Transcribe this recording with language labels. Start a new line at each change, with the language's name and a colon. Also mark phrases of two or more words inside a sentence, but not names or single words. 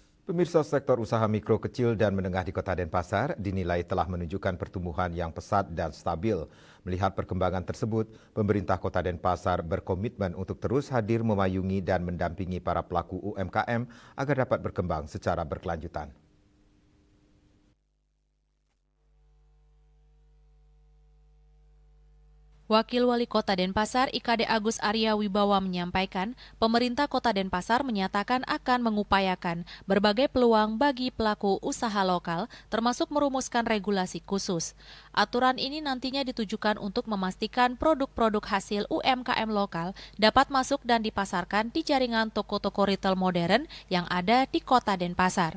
Indonesian: Pemirsa, sektor usaha mikro, kecil, dan menengah di Kota Denpasar dinilai telah menunjukkan pertumbuhan yang pesat dan stabil. Melihat perkembangan tersebut, pemerintah Kota Denpasar berkomitmen untuk terus hadir memayungi dan mendampingi para pelaku UMKM agar dapat berkembang secara berkelanjutan. Wakil Wali Kota Denpasar IKD Agus Arya Wibawa menyampaikan, pemerintah Kota Denpasar menyatakan akan mengupayakan berbagai peluang bagi pelaku usaha lokal, termasuk merumuskan regulasi khusus. Aturan ini nantinya ditujukan untuk memastikan produk-produk hasil UMKM lokal dapat masuk dan dipasarkan di jaringan toko-toko retail modern yang ada di Kota Denpasar.